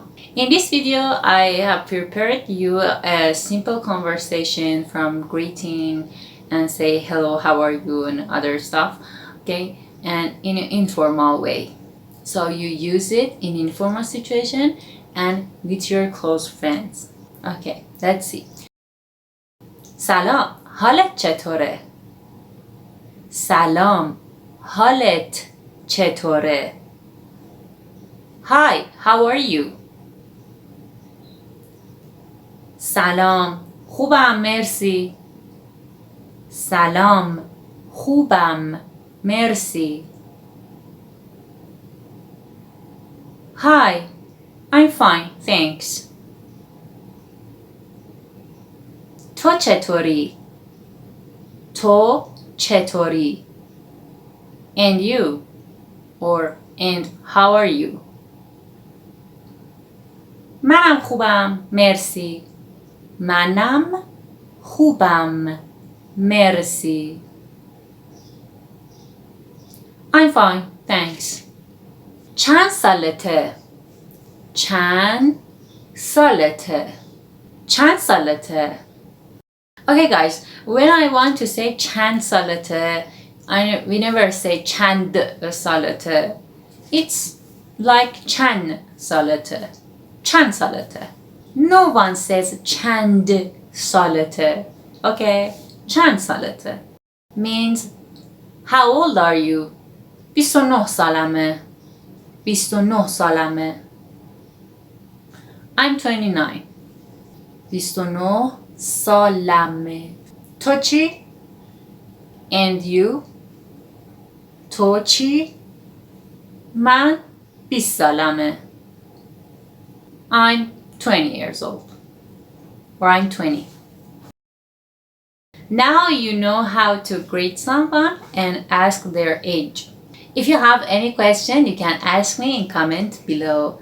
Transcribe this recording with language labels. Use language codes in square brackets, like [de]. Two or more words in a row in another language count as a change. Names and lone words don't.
[en] In this video, I have prepared you a simple conversation from greeting and say hello, how are you, and other stuff, okay, and in an informal way. So you use it in informal situation and with your close friends. Okay, let's see. [fa] سلام، حالت چطوره؟ سلام، حالت چطوره؟ [en] Hi, how are you? [fa] سلام، خوبم مرسی. سلام، خوبم مرسی. [en] Hi, I'm fine, thanks. [fa] تو چطوری؟ تو چطوری؟ [en] And you, or and how are you? [fa] منم خوبم مرسی. منم خوبم مرسی. [en] I'm fine, thanks. [fa] چند سالته؟ چند سالته؟ چند سالته؟ [en] Okay guys, when I want to say [fa] چند سالته, [en] we never say [fa] چند سالته. [en] It's like [fa] چند سالته. چند سالته. [en] No one says [fa] چند سالته. [en] Okay, [fa] چند سالته [en] means how old are you? [fa] 29 سالمه. 29 سالمه. [en] I'm 29. 29 سالمه. [fa] تو چی؟ [en] And you? [fa] تو چی؟ من 20 سالمه. [en] I'm 20 years old. Or I'm 20. Now you know how to greet someone and ask their age. If you have any question, you can ask me in comment below.